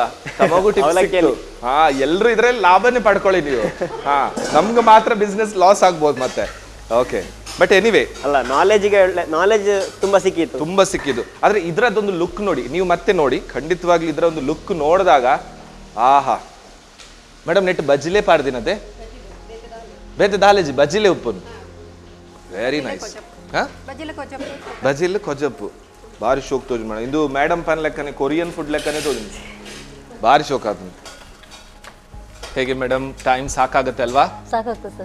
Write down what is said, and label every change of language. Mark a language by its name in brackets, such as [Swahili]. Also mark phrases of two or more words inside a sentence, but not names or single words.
[Kannada] ಅವಲಕ್ಕಿಯಲ್ಲಿ ಎಲ್ಲರೂ ಇದ್ರಲ್ಲಿ ಲಾಭನೇ ಪಡ್ಕೊಳ್ಳಿ ನೀವು. ನಮ್ಗೆ ಮಾತ್ರ [English] business loss [Kannada] ಆಗ್ಬೋದು ಮತ್ತೆ. [English] Okay, but anyway [Kannada] ಅಲ್ಲ, ನಾಲೆಜ್ ತುಂಬಾ ಸಿಕ್ಕಿದ್ದು. ಆದ್ರೆ ಇದ್ರದ್ದೊಂದು ಲುಕ್ ನೋಡಿ, ನೀವು ಮತ್ತೆ ನೋಡಿ, ಖಂಡಿತವಾಗ್ಲೂ ಇದರ ಒಂದು ಲುಕ್ ನೋಡಿದಾಗ ಆಹಾ. [Tulu] ಮೇಡಮ್ ನೆಟ್ ಬಜ್ಜಿಲೆ ಪಾಡ್ದಿನತೆ ಬೇತೆ ದಾಲೇಜಿ ಬಜ್ಜಿಲೆ ಉಪ್ಪುನು [English] very nice. [Tulu] ಬಜಿಲ್ ಕೊಜಪ್ಪು ಭಾರಿ ಶೋಕ್ ತೋಜು ಮೇಡಮ್. ಇದು ಮೇಡಮ್ ಪನ್ ಲೆಕ್ಕನೆ [English] Korean food [Tulu] ಲೆಕ್ಕನೆ ತೋಜು, ಭಾರಿ ಶೋಕ್ ಆತ. [Kannada] ಹೇಗೆ ಮೇಡಮ್, ಟೈಮ್ ಸಾಕಾಗತ್ತೆ ಅಲ್ವಾ? ಸಾಕಾಗ್ತದೆ ಸರ್,